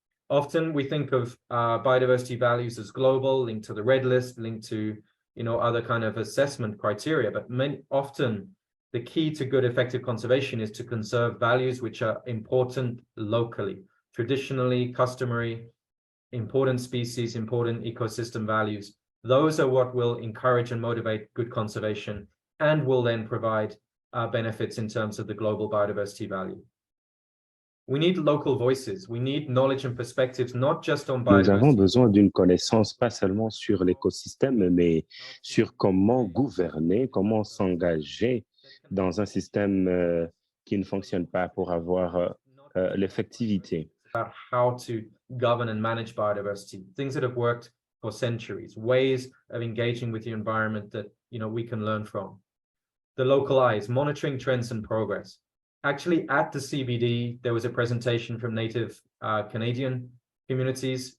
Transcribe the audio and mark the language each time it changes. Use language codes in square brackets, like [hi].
[en] Often we think of biodiversity values as global, linked to the Red List, linked to other kind of assessment criteria, but often the key to good effective conservation is to conserve values which are important locally, traditionally, customary, important species, important ecosystem values. Those are what will encourage and motivate good conservation and will then provide benefits in terms of the global biodiversity value. We need local voices. We need knowledge and perspectives, not just on biodiversity. [fr] Nous avons besoin d'une connaissance pas seulement sur l'écosystème, mais sur comment gouverner, comment s'engager dans un système qui ne fonctionne pas pour avoir l'effectivité. [en] About how to govern and manage biodiversity, things that have worked for centuries, ways of engaging with the environment that we can learn from. The local eyes, monitoring trends and progress. Actually, at the CBD, there was a presentation from Native Canadian communities.